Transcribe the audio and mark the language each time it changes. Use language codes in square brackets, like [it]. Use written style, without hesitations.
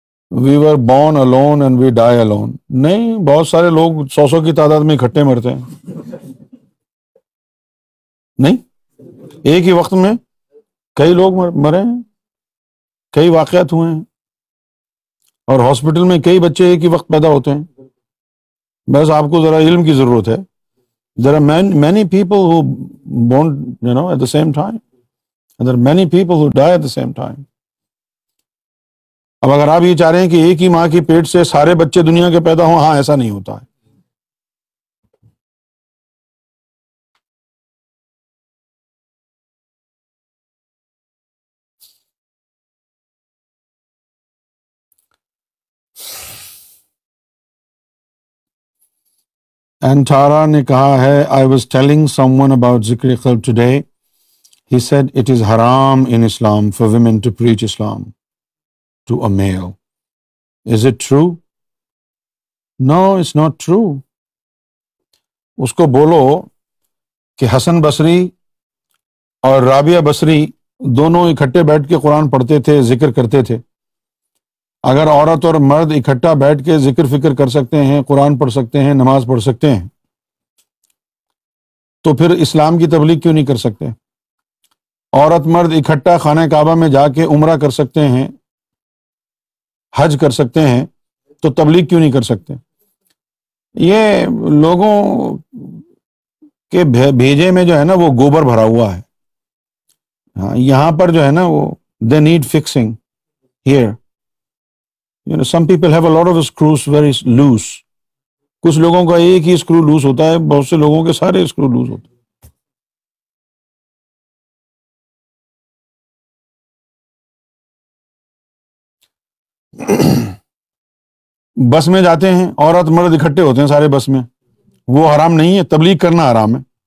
[ur] We were born [en] alone and we die alone. [ur] نہیں، بہت سارے لوگ 100 کی تعداد میں اکٹھے مرتے ہیں. نہیں، ایک ہی وقت میں کئی لوگ مرے ہیں، کئی واقعات ہوئے ہیں، اور ہاسپٹل میں کئی بچے ایک ہی وقت پیدا ہوتے ہیں. بس آپ کو ذرا علم کی ضرورت ہے. [en] There are many people who born, at the same time. And there are many people who die at the same time. [ur] اب اگر آپ یہ چاہ رہے ہیں کہ ایک ہی ماں کی پیٹ سے سارے بچے دنیا کے پیدا ہوں، ہاں ایسا نہیں ہوتا ہے. انٹارا نے کہا ہے [en] I was telling someone about ذکر قلب today. He said it is haram in Islam for women to preach Islam to a male. Is it true? No, it's not true. [ur] اس کو بولو کہ حسن بصری اور رابعہ بصری دونوں اکٹھے بیٹھ کے قرآن پڑھتے تھے، ذکر کرتے تھے. اگر عورت اور مرد اکٹھا بیٹھ کے ذکر فکر کر سکتے ہیں، قرآن پڑھ سکتے ہیں، نماز پڑھ سکتے ہیں، تو پھر اسلام کی تبلیغ کیوں نہیں کر سکتے؟ عورت مرد اکٹھا خانہ کعبہ میں جا کے عمرہ کر سکتے ہیں، حج کر سکتے ہیں، تو تبلیغ کیوں نہیں کر سکتے؟ یہ لوگوں کے بھیجے میں جو ہے نا وہ گوبر بھرا ہوا ہے. ہاں، یہاں پر جو ہے نا وہ [en] they need fixing here. Some people have a lot of screws very loose. [ur] کچھ لوگوں کا ایک ہی اسکرو لوز ہوتا ہے، بہت سے لوگوں کے سارے اسکرو لوز ہوتے ہیں. بس میں جاتے ہیں، عورت مرد اکٹھے ہوتے ہیں سارے بس میں، وہ حرام نہیں ہے؟ تبلیغ کرنا حرام ہے.